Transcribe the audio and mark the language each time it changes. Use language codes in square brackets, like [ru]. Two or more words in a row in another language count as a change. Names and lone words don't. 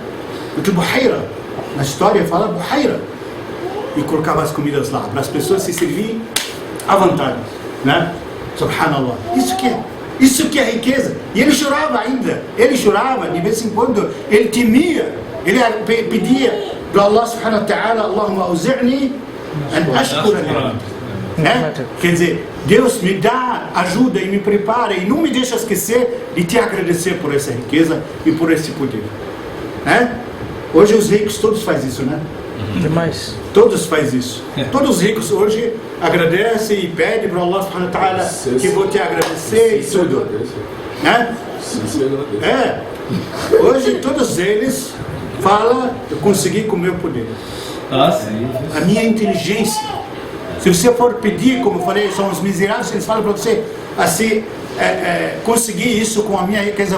[pt] Porque buhaira, na história fala buhaira. E colocava as comidas lá, para as pessoas se servirem à vontade, né? Subhanallah. Isso que é riqueza. E ele chorava ainda. Ele chorava, de vez em quando, ele temia. Ele pedia para [ar] الله سبحانه وتعالى اللهم أوزعني أن أشكر [pt] né? Quer dizer, Deus me dá ajuda e me prepara e não me deixa esquecer de te agradecer por essa riqueza e por esse poder. Hoje os ricos todos fazem isso, né? Demais. Todos fazem isso. Todos os ricos hoje agradecem e pedem para [ar] الله سبحانه وتعالى [pt] que vou te agradecer e tudo. Né? Hoje todos eles falam, eu consegui com o meu poder. A minha inteligência. Se você for pedir, como eu falei, são os miseráveis, eles falam para você assim, conseguir isso com a minha riqueza.